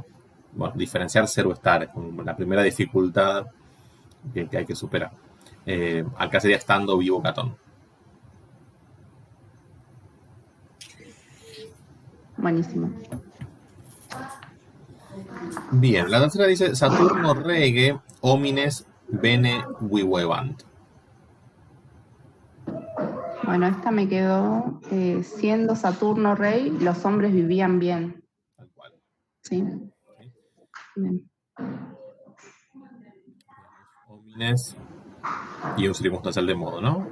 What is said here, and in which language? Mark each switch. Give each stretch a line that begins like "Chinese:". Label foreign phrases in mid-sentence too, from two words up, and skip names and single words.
Spanish: Bueno, diferenciar ser o estar es como la primera dificultad que hay que superar. Acá sería estando, vivo, catón. Buenísimo. Bien, la tercera dice
Latin: Saturno rege homines bene vivebant.
Spanish: Bueno, esta me quedó, siendo Saturno rey, los hombres vivían bien. Tal cual. Sí. Okay. Bien. Homines y un circunstancial de modo, ¿no?